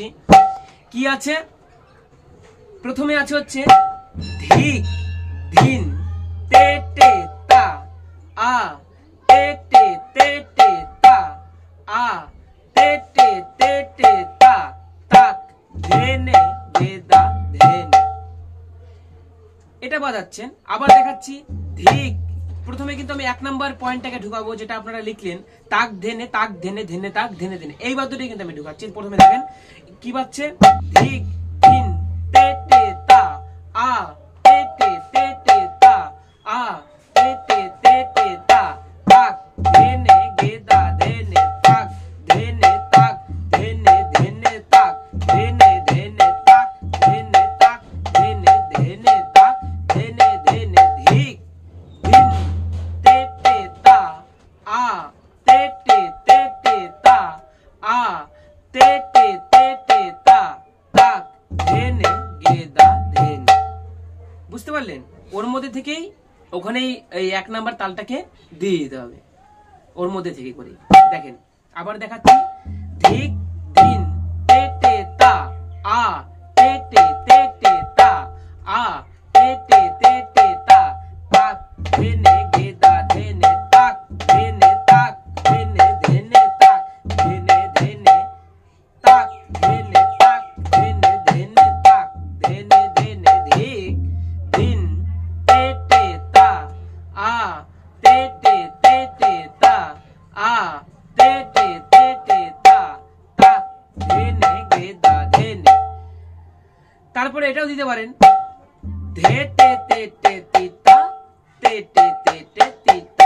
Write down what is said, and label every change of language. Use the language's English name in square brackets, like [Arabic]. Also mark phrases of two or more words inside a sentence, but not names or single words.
[Bangla] কি আছে, প্রথমে আছে হচ্ছে ধিক ধিন তে টে তা, আ তে টে তে টে তা, আ তে টে তে টে তা, তাক ধেনে গেদা ধেনে, এটা বাজাচ্ছেন। আবার দেখাচ্ছি ধিক, প্রথমে কিন্তু আমি 1 নাম্বার পয়েন্টটাকে ঢুকাবো, যেটা আপনারা লিখলেন, তাক ধেনে ধেনে তাক ধেনে ধেনে, এই বাদ্যটি কিন্তু আমি ঢুকাচ্ছি। প্রথমে দেখেন কি বাজছে, ধিক ধিন তে টে তা, আ তে টে তে টে তা, আ তে টে তে টে তা, তাক ধেনে গেদা ধেনে, তাক ধেনে তাক ধেনে ধেনে তাক ধেনে ধেনে তাক ধেনে তাক ধেনে ধেনে তাক ধেনে ধেনে, ধিক ধিন তে টে তা, আ তে টে তে টে তা, আ তে টে তে টে তা, তাক ধেনে গেদা ধেনে। বুঝতে পারলেন? ওর মধ্যে থেকেই ওখানেই এই 1 নাম্বার তালটাকে দিয়ে দিতে হবে, ওর মধ্যে থেকে করে। দেখেন আবার দেখাচ্ছি, ধিক ধিন তে টে তা, আ তে টে তে টে তা, আ তে টে তে টে তা, তাক ধেনে গেদা ধেনে, তাক ধেনে তাক ধেনে ধেনে তাক ধেনে ধেনে, তাক ধেনে তাক ধেনে ধেনে তাক ধেনে ধেনে, ধিক ধিন তে টে তা, আ তে টে তে টে তা, আ তে টে তে টে তা, তাক ধেনে গেদা ধেনে। তারপরে এটাও দিতে পারেন, ধে টে তে টে তি তা, তে টে তে টে তি তা।